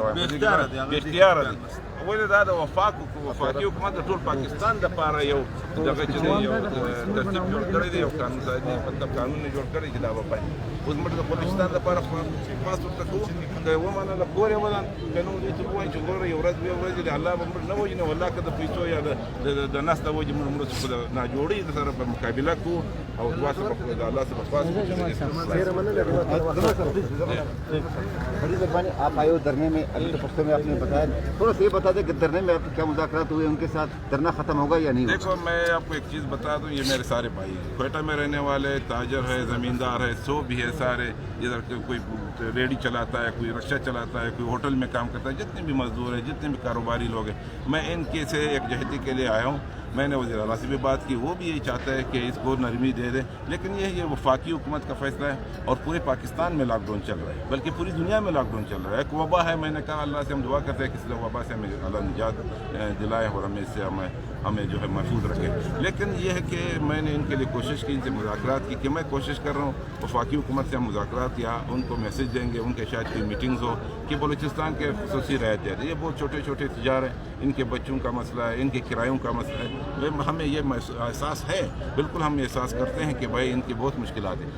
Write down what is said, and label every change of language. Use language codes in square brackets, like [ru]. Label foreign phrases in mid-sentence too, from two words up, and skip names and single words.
[ps] وایم بې اختیاره دی ولې دا د وفاقي حکومت د ټول پاکستان دپاره یو دغه چې دی یو ترتیب جوړ کړی دی یو قانون سازي مطلب قانون یې جوړ کړی چې دا به پاتې اوس موږ د بلوچستان دپاره پاس ورته کوو که یې ومنله کور یې ودان که نه دوی ته ووایي چې ګوره یو ورځ 2 ورځې د الله به موږ نه وژني والله که د پیسو یا د نس د وجې موږ مرستو په ناجوړۍ سره په مقابله کوو او دعا سره د الله څخه خواست کوو [ur] بڑی مہربانی آپ آئے ہو دھرنے میں ابھی تو پختوں میں آپ نے بتایا تھوڑا سا یہ بتا دیں کہ دھرنے میں آپ کے کیا مذاکرات ہوئے ان کے ساتھ دھرنا ختم ہوگا یا نہیں دیکھو میں آپ کو ایک چیز بتا دوں یہ میرے سارے بھائی ہیں کوئٹہ میں رہنے والے تاجر ہے زمیندار ہے سو بھی ہے سارے ادھر کوئی ریڈی چلاتا ہے کوئی رکشہ چلاتا ہے کوئی ہوٹل میں کام کرتا ہے جتنے بھی مزدور ہیں جتنے بھی کاروباری لوگ ہیں میں ان کے سے یکجہتی کے لیے آیا ہوں میں نے وزیر اعلیٰ سے بھی بات کی وہ بھی یہی چاہتا ہے کہ اس کو نرمی دے دے لیکن یہ وفاقی حکومت کا فیصلہ ہے اور پورے پاکستان میں لاک ڈاؤن چل رہا ہے بلکہ پوری دنیا میں لاک ڈاؤن چل رہا ہے ایک وبا ہے میں نے کہا اللہ سے ہم دعا کرتے ہیں کہ اس وبا سے ہمیں اللہ نجات دلائے اور ہمیں اس سے ہمیں ہمیں جو ہے محفوظ رکھے. لیکن یہ ہے کہ میں نے ان کے لیے کوشش کی، ان سے مذاکرات کی کہ میں کوشش کر رہا ہوں وفاقی حکومت سے ہم مذاکرات یا ان کو میسج دیں گے، ان کے شاید کوئی میٹنگز ہو کہ بلوچستان کے خصوصی رہتے ہیں، یہ بہت چھوٹے چھوٹے تجار ہیں، ان کے بچوں کا مسئلہ ہے، ان کے کرایوں کا مسئلہ ہے، ہمیں یہ احساس ہے، بالکل ہم احساس کرتے ہیں کہ بھائی ان کی بہت مشکلات ہے.